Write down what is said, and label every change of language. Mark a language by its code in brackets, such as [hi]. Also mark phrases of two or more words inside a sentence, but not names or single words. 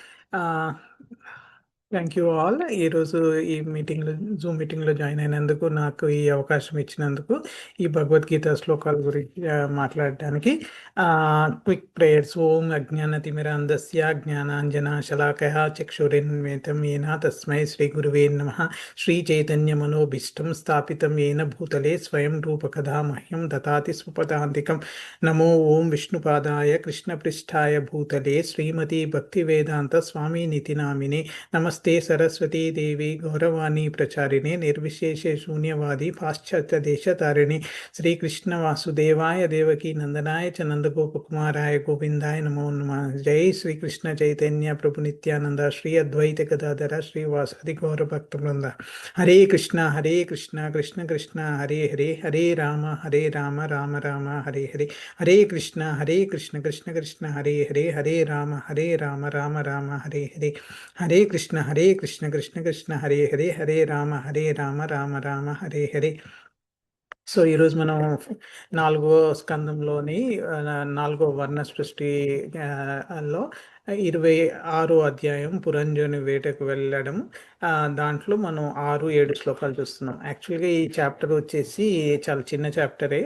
[en] Thank you all. [te] ఈరోజు ఈ జూమ్ మీటింగ్లో జాయిన్ అయినందుకు, నాకు ఈ అవకాశం ఇచ్చినందుకు, ఈ భగవద్గీత శ్లోకాల గురించి మాట్లాడడానికి. [en] quick prayers. [sa] ఓం అజ్ఞానతిమిరాంధస్య జ్ఞానాంజనాశలాకయ చక్షురున్మిలితం येन తస్మై శ్రీ గురువే నమః. శ్రీ చైతన్య మనోభీష్టం స్థాపితం येन భూతలే స్వయం రూపకథా మహ్యం దదాతి స్వపదాంతికం. నమో ఓం విష్ణుపాదాయ కృష్ణపృష్ఠాయ భూతలే శ్రీమతి భక్తివేదాంత స్వామి నితి నామినే. నమస్తే సరస్వతీ దేవి గౌరవాణి ప్రచారిణే నిర్విశేష శూన్యవాది పాశ్చాత్య దేశతారిణి. శ్రీకృష్ణ వాసుదేవాయ దేవకీ నందనాయ చ నందగోపకుమారాయ గోవిందాయ నమో నమః. జై శ్రీకృష్ణ చైతన్య ప్రభు నిత్యానంద శ్రీ అద్వైత గదాధర శ్రీవాసాది గౌర భక్త బృంద. హరే కృష్ణ కృష్ణ కృష్ణ హరే హరే, హరే రామ రామ రామ హరే హరే. హరే కృష్ణ కృష్ణ కృష్ణ హరే హరే, హరే రామ రామ రామ హరే హరే. హరే కృష్ణ కృష్ణ కృష్ణ హరే హరే, హరే రామ రామ రామ హరే హరే. [te] సో ఈరోజు మనం 4వ స్కందంలోని 4వ వర్ణ సృష్టిలో 26వ అధ్యాయం పురంజని వేటకు వెళ్ళడం. దాంట్లో మనం 6-7 శ్లోకాలు చూస్తున్నాం. యాక్చువల్గా ఈ చాప్టర్ వచ్చేసి చాలా చిన్న చాప్టరే.